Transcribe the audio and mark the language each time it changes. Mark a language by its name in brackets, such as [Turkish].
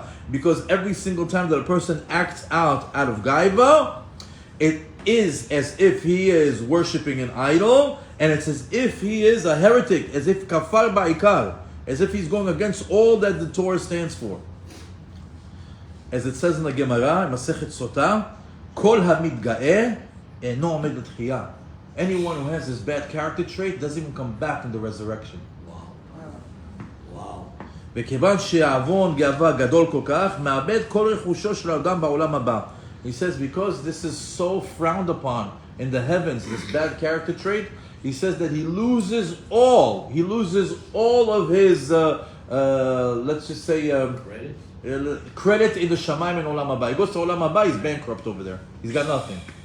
[English] Because every single time that a person acts out of gaiva, it is as if he is worshipping an idol, and it's as if he is a heretic, as if kafar ba'ikar, as if he's going against all that the Torah stands for. As it says in the Gemara, Masechet Sotah, [Hebrew] Kol hamidga'eh eno omed l'tchiyah. [English] Anyone who has this bad character trait doesn't even come back in the resurrection. [Hebrew] וכיוון שהעוון גאווה גדול כל כך, מאבד כל רכושו של האדם בעולם הבא. [English] He says, because this is so frowned upon in the heavens, this bad character trait, he says that he loses all of his, let's just say, credit in the Shamayim and Olam Haba. He goes to Olam Haba, he's bankrupt over there. He's got nothing.